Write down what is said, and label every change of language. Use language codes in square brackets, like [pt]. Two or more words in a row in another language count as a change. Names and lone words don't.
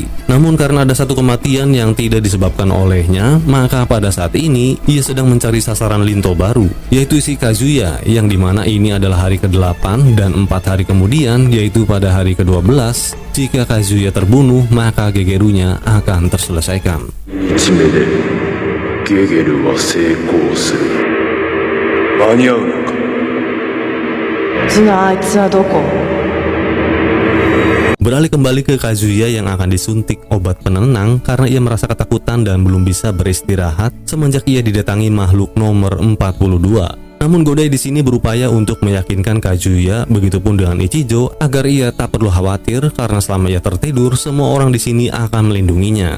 [id] Namun karena ada satu kematian yang tidak disebabkan olehnya, maka pada saat ini ia sedang mencari sasaran linto baru, yaitu si Kazuya, yang dimana ini adalah hari ke-8 dan 4 hari kemudian, yaitu pada hari ke-12, jika Kazuya terbunuh, maka Gegerunya akan terselesaikan. [ja] ゲゲルは成功する。間に合うのか。じゃああいつはどこ? [id] Beralih kembali ke Kazuya yang akan disuntik obat penenang karena ia merasa ketakutan dan belum bisa beristirahat semenjak ia didatangi makhluk nomor 42. Namun Godai di sini berupaya untuk meyakinkan Kazuya, begitupun dengan Ichijo, agar ia tak perlu khawatir karena selama ia tertidur, semua orang di sini akan melindunginya.